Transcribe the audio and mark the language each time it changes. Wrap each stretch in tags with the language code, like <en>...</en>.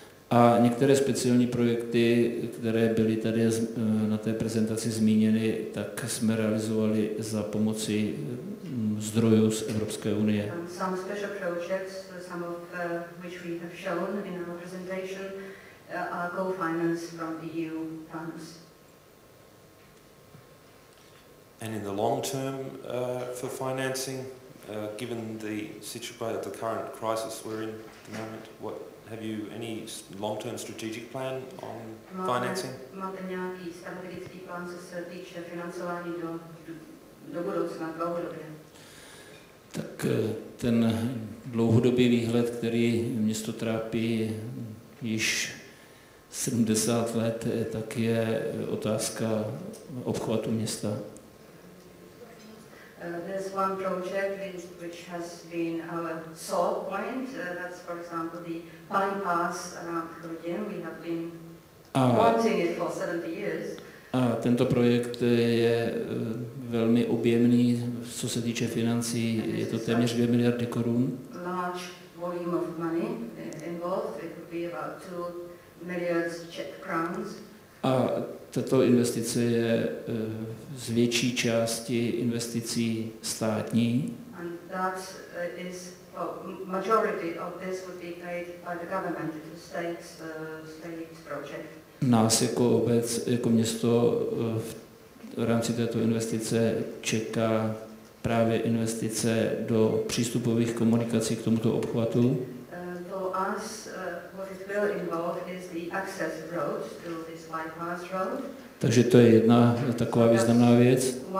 <cs>A některé speciální projekty, které byly tady na té prezentaci zmíněny, tak jsme realizovali za pomoci zdrojů z Evropské unie.</cs> <en>Some special projects, some of which we have shown in our presentation, are co-financed from EU funds. And in the long term for financing, given the situation, the current crisis we're in at the moment, have you any long-term strategic plan on financing?</en> <cs>Máte nějaký strategický plán, co se týče financování do budoucna, dlouhodobě? Tak ten dlouhodobý výhled, který město trápí již 70 let, tak je otázka obchvatu města.</cs> <en>There's one project which has been our sore point. That's, for example, the bypass around Chrudim. We have been wanting it for 70 years.</en> <cs>A tento projekt je velmi objemný, co se týče financí, je to téměř 2 miliardy korun.</cs> <en>Large volume of money involved. It would be about 2 milliards Czech crowns.</en> <cs>A tato investice je z větší části investicí státní.</cs> <en>And that is majority of this would be paid by the government, the state's project.</en> <cs>Nás jako obec, jako město v rámci této investice čeká právě investice do přístupových komunikací k tomuto obchvatu.</cs> <en>For us, what it will involve is the access road to this bypass road.</en> <cs>Takže to je jedna taková významná věc.</cs>